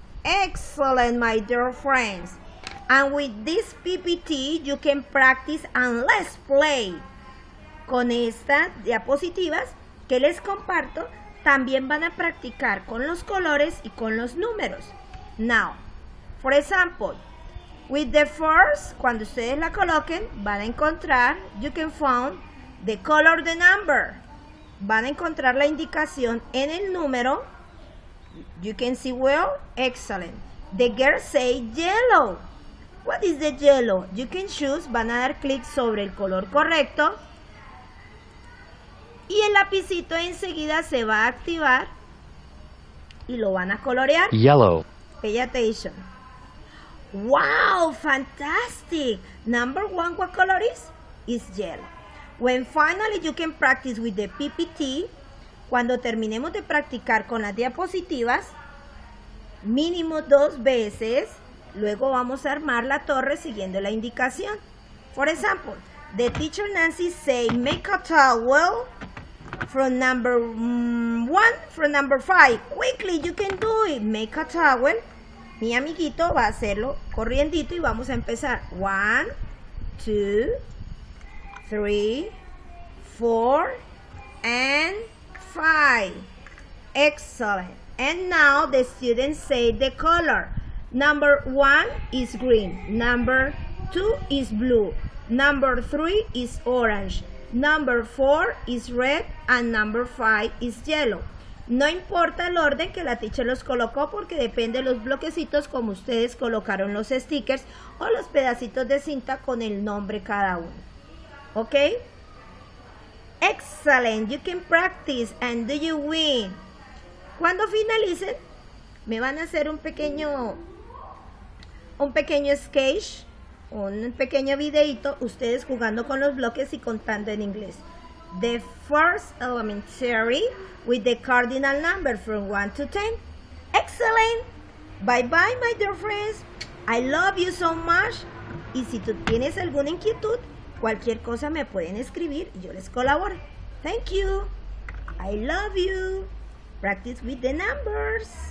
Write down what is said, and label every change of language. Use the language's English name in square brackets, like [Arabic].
[English] Excellent, my dear friends. And with this PPT, you can practice and let's play. [Spanish] Con estas diapositivas que les comparto, también van a practicar con los colores y con los números. [English] Now, for example, with the first, [Spanish] cuando ustedes la coloquen, van a encontrar, [English] you can find the color, the number. [Spanish] Van a encontrar la indicación en el número. [English] You can see well, excellent. The girl say yellow. What is the yellow? You can choose, [Spanish] van a dar clic sobre el color correcto y el lapicito enseguida se va a activar y lo van a colorear. [English] Yellow. Pay attention. Wow, fantastic. Number 1, what color is? Is yellow. When finally you can practice with the PPT, [Spanish] cuando terminemos de practicar con las diapositivas, mínimo 2 veces, luego vamos a armar la torre siguiendo la indicación. [English] For example, The teacher Nancy say, make a towel from number 1, from number 5. Quickly, you can do it. Make a towel. [Spanish] Mi amiguito va a hacerlo corriendito y vamos a empezar. [English] 1, 2, 3, 4, and 5. Excellent. And now the students say the color. Number 1 is green. Number 2 is blue. Number 3 is orange. Number 4 is red. And number 5 is yellow. [Spanish] No importa el orden que la teacher los colocó porque depende de los bloquecitos como ustedes colocaron los stickers o los pedacitos de cinta con el nombre cada uno. [English] ¿Ok? Excellent. You can practice and do you win. [Spanish] Cuando finalicen, me van a hacer un pequeño sketch, un pequeño videito, ustedes jugando con los bloques y contando en inglés. [English] The first elementary with the cardinal number from 1 to 10. Excellent. Bye bye, my dear friends. I love you so much. [Spanish] Y si tú tienes alguna inquietud, cualquier cosa me pueden escribir y yo les colaboro. [English] Thank you. I love you. Practice with the numbers.